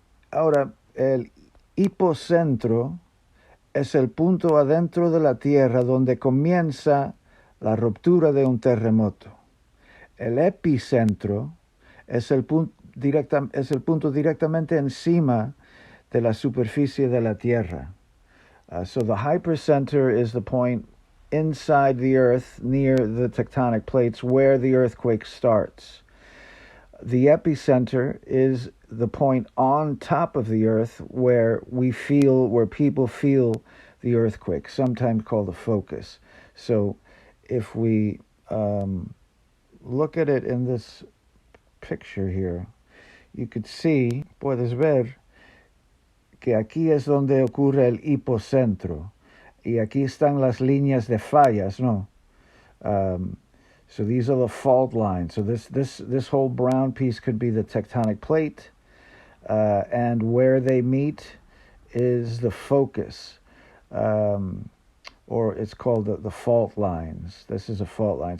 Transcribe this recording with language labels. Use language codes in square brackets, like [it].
[es] Ahora, el hipocentro es el punto adentro de la Tierra donde comienza la ruptura de un terremoto. El epicentro es es el punto directamente encima de la superficie de la Tierra. [en] So the hypercenter is the point inside the Earth near the tectonic plates where the earthquake starts. The epicenter is the point on top of the earth where people feel the earthquake, sometimes called the focus. So if we look at it in this picture here, you could see, [es] puedes ver, que aquí es donde ocurre el hipocentro. Y aquí están las líneas de fallas, ¿no? [en] Um, So these are the fault lines. So this whole brown piece could be the tectonic plate, and where they meet is the focus, um, or it's called the fault lines. This is a fault line.